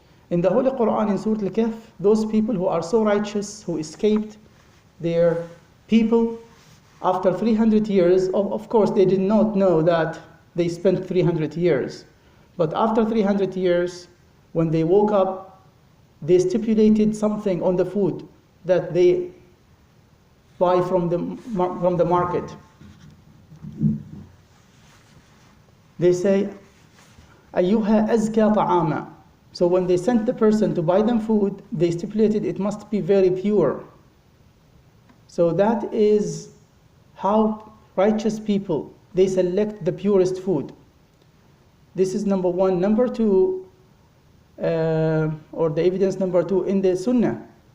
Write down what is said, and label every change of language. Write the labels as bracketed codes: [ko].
[en] In the Holy Quran, in Surah Al-Kahf, those people who are so righteous, who escaped their people after 300 years, of course they did not know that they spent 300 years. But after 300 years, when they woke up, they stipulated something on the food that they buy from the market. They say, [ar] أيها أزكى طعاما. [en] So when they sent the person to buy them food, they stipulated it must be very pure. So that is how righteous people, they select the purest food. This is number one. Number two, or the evidence number two in the Sunnah.